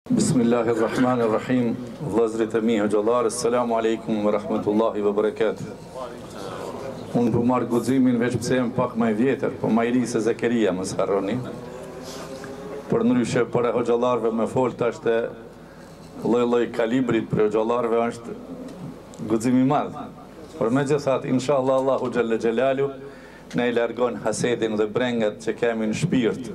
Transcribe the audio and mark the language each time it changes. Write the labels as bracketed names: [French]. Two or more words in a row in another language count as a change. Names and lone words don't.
[Arabic] بسم الله الرحمن الرحيم. [Albanian] Vëllezërit e mi hoxhallar, [Arabic] السلام عليكم ورحمة الله وبركاته. [Albanian] Unë po marr guximin veç pse jam pak më i vjetër, po më i ri se Zakaria, mos harroni. Për ndryshe për hoxhallarëve më fol tash te lloj kalibrit për hoxhallarëve është guxim i madh. Por megjithatë, inshallah [Arabic] الله جل جلاله [Albanian] na i largon hasedin dhe brengat që kemi në shpirt.